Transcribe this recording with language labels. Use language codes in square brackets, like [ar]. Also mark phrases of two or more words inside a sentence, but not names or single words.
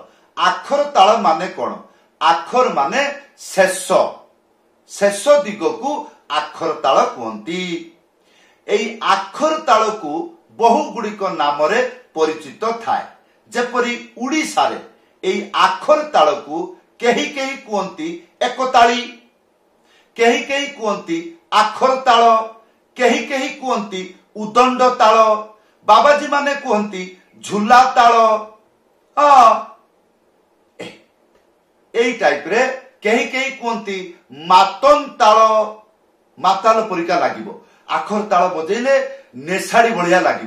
[or] ଆଖର ତାଳ ମାନେ କୋନ? ଆଖର ମାନେ ଶେଷ। ଶେଷ ଦିଗ କୁ ଆଖର ତାଳ କହନ୍ତି। ଏଇ ଆଖର ତାଳ କୁ ବହୁ ଗୁଡ଼ିକ ନାମ ରେ ପରିଚିତ ଥାଏ। ଯେପରି ଓଡ଼ିଶା ରେ ଏଇ ଆଖର ତାଳ କୁ କେହି କେହି କହନ୍ତି ଏକତାଳି, କେହି କେହି କହନ୍ତି ଆଖର ତାଳ, କେହି କେହି କହନ୍ତି ଉଦଣ୍ଡ ତାଳ, ବାବାଜୀ ମାନେ କହନ୍ତି ଝୁଲା ତାଳ। ଏଇ ଟାଇପ ରେ କେହି କେହି କହନ୍ତି ମାତନ ତାଳ। ମାତାଲ ପରିକା ଲାଗିବୋ। ଆଖର ତାଳ ବଜେଇଲେ ନେସାଡ଼ି ବଢ଼ିଆ ଲାଗିବୋ।